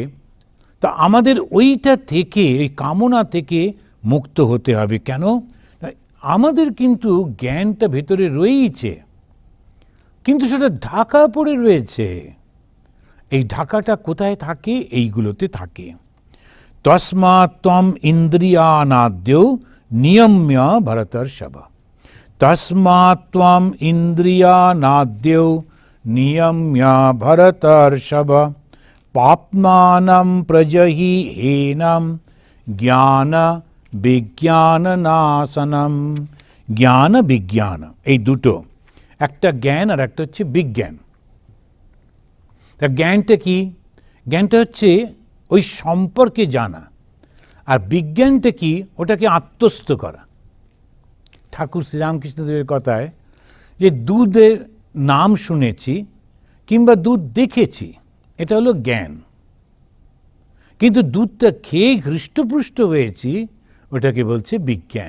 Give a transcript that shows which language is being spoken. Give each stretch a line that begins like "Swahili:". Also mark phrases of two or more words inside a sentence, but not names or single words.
Bangla: তা আমাদের ওইটা থেকে, ওই কামনা থেকে মুক্ত হতে হবে। কেন? আমাদের কিন্তু জ্ঞানটা ভেতরে রয়েইছে, কিন্তু সেটা ঢাকা পড়ে রয়েছে। এই ঢাকাটা কোথায় থাকে? এইগুলোতে থাকে।
Sanskrit: তস্মাৎ ত্বম ইন্দ্রিয়ানাদ্যৌ নিয়ম্য ভরতর্ষভ। তস্মাৎ ত্বম ইন্দ্রিয়ানাদ্যৌ নিয়ম্য ভরতর্ষভ। পাপ্মানম প্রজহি হেনম জ্ঞান বিজ্ঞান নাশনম। জ্ঞান বিজ্ঞান,
Bangla: এই দুটো, একটা জ্ঞান আর একটা হচ্ছে বিজ্ঞান। তা জ্ঞানটা কি? জ্ঞানটা হচ্ছে ওই সম্পর্কে জানা, আর বিজ্ঞানটা কি? ওটাকে আত্মস্থ করা। ঠাকুর শ্রীরামকৃষ্ণদেবের কথায় যে দুধের নাম শুনেছি কিংবা দুধ দেখেছি, এটা হলো জ্ঞান, কিন্তু দুধটা খেয়ে হৃষ্টপুষ্ট হয়েছি, ওটাকে বলছে বিজ্ঞান।